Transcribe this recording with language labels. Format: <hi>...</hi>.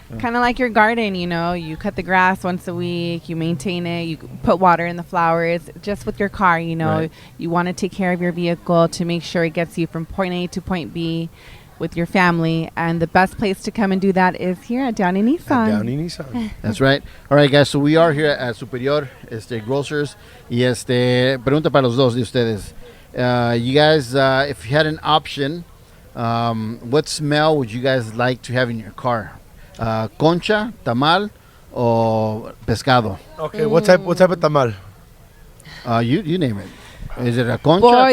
<en>Kind of like your garden, you cut the grass once a week, you maintain it, you put water in the flowers. Just with your car, Right. You want to take care of your vehicle to make sure it gets you from point A to point B with your family, and the best place to come and do that is here at Downey Nissan. That's right. All right, guys. So we are here at Superior Grocers.</en> <es>Y pregunta para los dos de ustedes.</es> <en>You guys, if you had an option, what smell would you guys like to have in your car? Concha, tamal, or pescado? Okay, what type of tamal? You name it. Is it a concha,</en> <es>Pollo,</es>